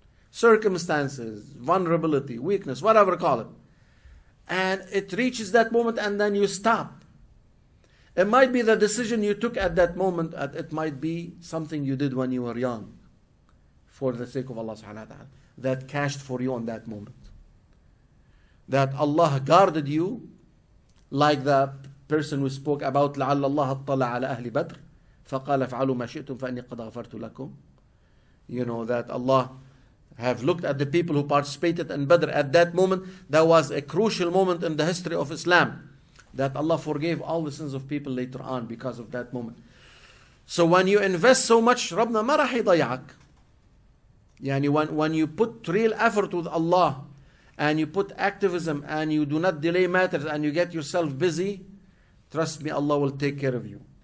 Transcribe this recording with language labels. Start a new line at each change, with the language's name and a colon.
English: Circumstances, vulnerability, weakness, whatever call it. And it reaches that moment and then you stop. It might be the decision you took at that moment, it might be something you did when you were young, for the sake of Allah subhanahu wa ta'ala. that cashed for you on that moment. That Allah guarded you, like the person who spoke about
Arabic: لعل الله اطلع على أهل بدر فقال افعلوا ما شئتم فإني قد غفرت لكم.
English: You know, that Allah have looked at the people who participated in Badr at that moment. That was a crucial moment in the history of Islam, that Allah forgave all the sins of people later on because of that moment. So when you invest so much,
Arabic: ربنا ما راح يضيعك. يعني
English: when you put real effort with Allah, and you put activism, and you do not delay matters, and you get yourself busy, trust me, Allah will take care of you.